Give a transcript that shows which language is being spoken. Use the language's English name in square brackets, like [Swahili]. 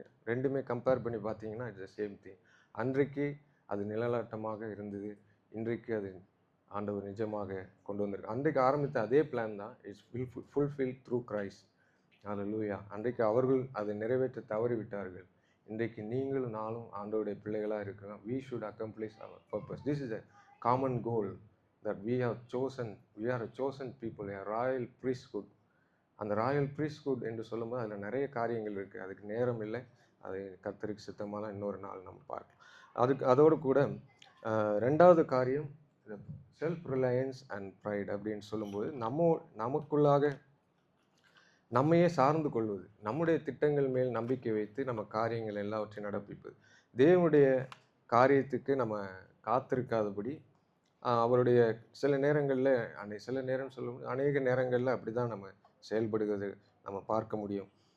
[Tamil] ரெண்டுமே கம்பேர் பண்ணி பார்த்தீங்கன்னா [English] It's same thing. [Tamil] அன்றைக்கு அது நிழலாட்டமாக இருந்தது, இன்றைக்கு அது ஆண்டவர் நிஜமாக கொண்டு வந்திருக்கு. அன்றைக்கு ஆரம்பித்த அதே பிளான் தான் [English] It's fulfil through Christ. [Tamil] ஹல்லேலூயா. அன்றைக்கு அவர்கள் அதை நிறைவேற்ற தவறிவிட்டார்கள். இன்றைக்கு நீங்களும் நானும் ஆண்டவருடைய பிள்ளைகளாக இருக்கிறோம். [English] we should accomplish our purpose. This is a common goal that we are a chosen people, a royal priesthood. [Tamil] அந்த ராயல் priesthood என்று சொல்லும்போது அதில் நிறைய காரியங்கள் இருக்குது. அதுக்கு நேரம் இல்லை, அது கர்த்தருக்கு சித்தமான இன்னொரு நாள் நம்ம பார்க்கலாம். அதோடு கூட 2வது காரியம் [English] self reliance and pride [Tamil] அப்படின்னு சொல்லும்போது நமக்குள்ளாக நம்மையே சார்ந்து கொள்வது, நம்முடைய திட்டங்கள் மேல் நம்பிக்கை வைத்து நம்ம காரியங்கள் எல்லாவற்றையும் நடப்பிப்பது, தேவனுடைய காரியத்துக்கு நம்ம காத்திருக்காதபடி அவருடைய சில நேரம் சொல்லும்போது அநேக நேரங்களில் அப்படி தான் நம்ம செயல்படுகிறது நம்ம பார்க்க முடியும்.